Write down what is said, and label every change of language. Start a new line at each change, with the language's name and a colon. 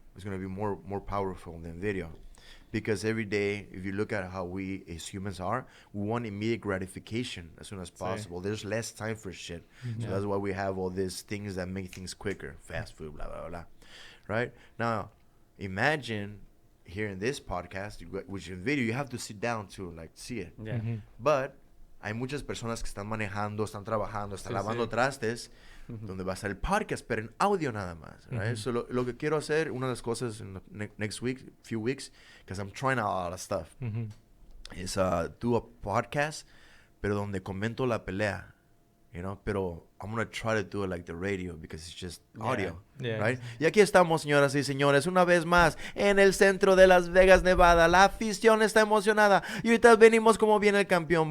English: It's going to be more powerful than video. Because every day, if you look at how we as humans are, we want immediate gratification as soon as possible. There's less time for shit. So that's why we have all these things that make things quicker. Fast food, blah, blah, blah. Right? Now, imagine here in this podcast, which in video, you have to sit down to like see it. Yeah. Mm-hmm.
Spanish: But hay muchas personas que están manejando, están trabajando, están lavando trastes, donde va a estar el podcast, pero en audio nada más, right?
English: So
Spanish: lo que quiero hacer, una de las cosas
English: in the next week, few weeks, because I'm trying out a lot of stuff, is do a podcast,
Spanish: pero donde comento la pelea,
English: you know, pero I'm going to try to do it like the radio because it's just audio, Yeah. right?
Spanish: Y aquí estamos, señoras y señores, una vez más en el centro de Las Vegas, Nevada. La afición está emocionada y ahorita venimos como viene el campeón.